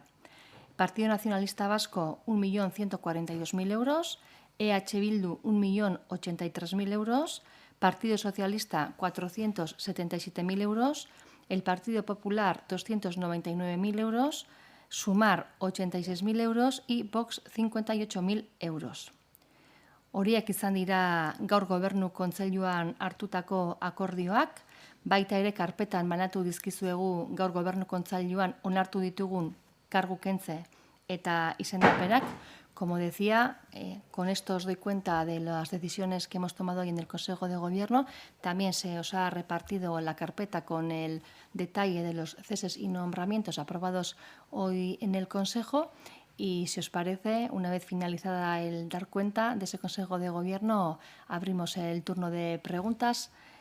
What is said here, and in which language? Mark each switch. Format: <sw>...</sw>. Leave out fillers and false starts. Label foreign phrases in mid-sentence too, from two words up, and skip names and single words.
<es>Partido Nacionalista Vasco, 1.142.000 euros, EH Bildu, 1.083.000 euros, Partido Socialista, 477.000 euros, el Partido Popular, 299.000 euros, Sumar, 86.000 euros y Vox, 58.000 euros.</es> <eu>Horiek izan dira gaur Gobernu Kontseiluan hartutako akordioak, baita ere karpetan banatu dizkizuegu gaur Gobernu Kontseiluan onartu ditugun kargu kentze eta izendapenak.</eu> <es>Como decía, con esto os doy cuenta de las decisiones que hemos tomado hoy en el Consejo de Gobierno. También se os ha repartido la carpeta con el detalle de los ceses y nombramientos aprobados hoy en el Consejo. Y si os parece, una vez finalizada el dar cuenta de ese Consejo de Gobierno, abrimos el turno de preguntas.</es>